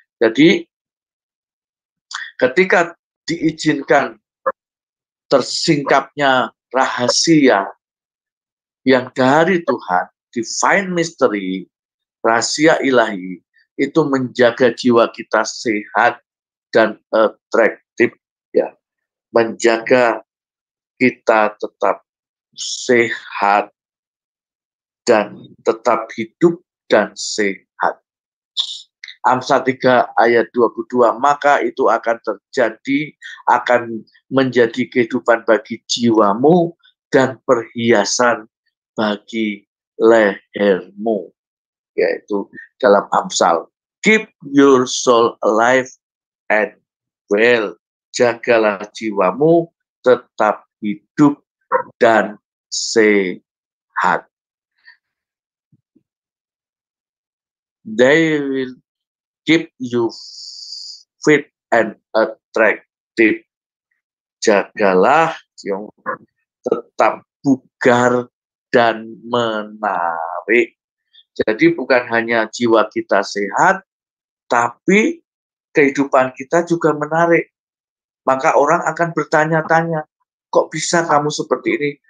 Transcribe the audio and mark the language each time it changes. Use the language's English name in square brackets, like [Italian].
[Indonesian] Jadi, ketika diizinkan tersingkapnya rahasia yang dari Tuhan, [English] divine mystery, [Indonesian] rahasia ilahi, itu menjaga jiwa kita sehat dan atraktif, ya, menjaga kita tetap sehat dan tetap hidup dan sehat. Amsal 3 ayat 22, maka itu akan terjadi, akan menjadi kehidupan bagi jiwamu dan perhiasan bagi lehermu. Yaitu dalam Amsal. [English] Keep your soul alive and well. [Indonesian] Jagalah jiwamu tetap hidup dan sehat. [English] They will keep you fit and attractive. [Indonesian] Jagalah yang tetap bugar dan menarik. Jadi bukan hanya jiwa kita sehat, tapi kehidupan kita juga menarik. Maka orang akan bertanya-tanya, kok bisa kamu seperti ini?